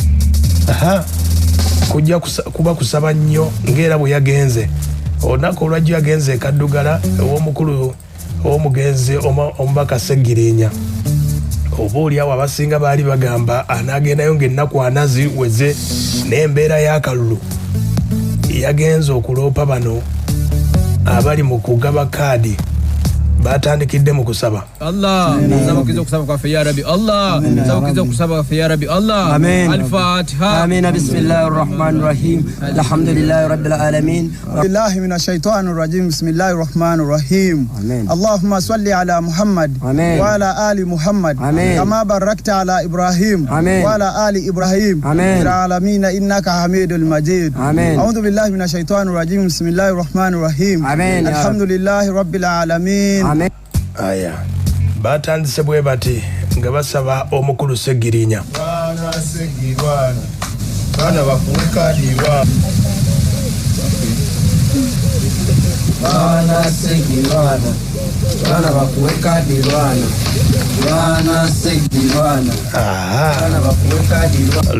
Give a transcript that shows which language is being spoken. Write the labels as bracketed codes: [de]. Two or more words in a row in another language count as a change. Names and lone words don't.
[lg] kujja kuba kusaba nnyo ng'era bwe yagenze olunaku olwajjo yagenze Kaddugala ew'omukulu ow'omugenzi omubaka Ssegirinya oba oliawo abasinga baali bagamba anaagendayo ng'ennaku ana ziweze n'embeera y'akalulu yagenze okuloopa bano abali mu kugaba kaadi batandikidde mu kusaba Allah nzabukiza kusaba kwa [ar] يا رب الله [lg] nzabukiza kusaba kwa [ar] يا رب الله الفاتحة آمين بسم الله الرحمن الرحيم الحمد لله رب العالمين بالله من الشيطان الرجيم بسم الله الرحمن الرحيم اللهم صل على محمد وعلى آل محمد كما باركت على إبراهيم وعلى آل إبراهيم في العالمين إنك حميد مجيد أعوذ بالله من الشيطان الرجيم بسم الله الرحمن الرحيم الحمد لله رب العالمين [lg] aya batandise bwe bati nga basaba omukulu Ssegirinya bana bakuwe kaadi bana Ssegirinya bana bakuwe kaadi bana Ssegirinya bana bakuwe kaadi